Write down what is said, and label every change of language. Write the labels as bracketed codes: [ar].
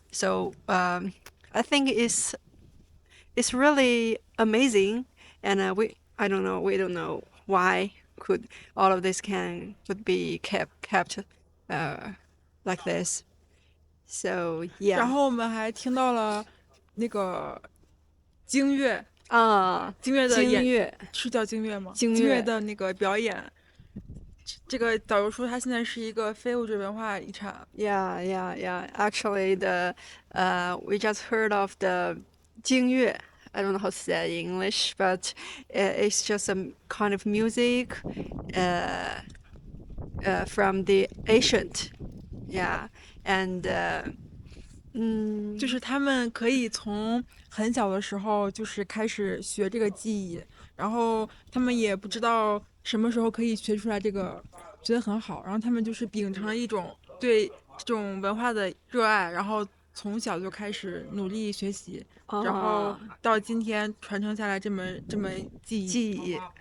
[en] So I think it's really amazing, and we don't know why could all of this could be kept like this. So yeah. [zh] 然后我们还听到了那个京乐京乐的是叫京乐吗？京乐的那个表演。这个导游说，它现在是一个非物质文化遗产。 [en] Yeah. Actually, we just heard of the 京乐. I don't know how to say it in English, but it's just a kind of music from the ancient. Yeah, and [zh] 就是他们可以从很小的时候就是开始学这个技艺，然后他们也不知道什么时候可以学出来这个，觉得很好，然后他们就是秉承了一种对这种文化的热爱，然后从小就开始努力学习，然后到今天传承下来这门技艺。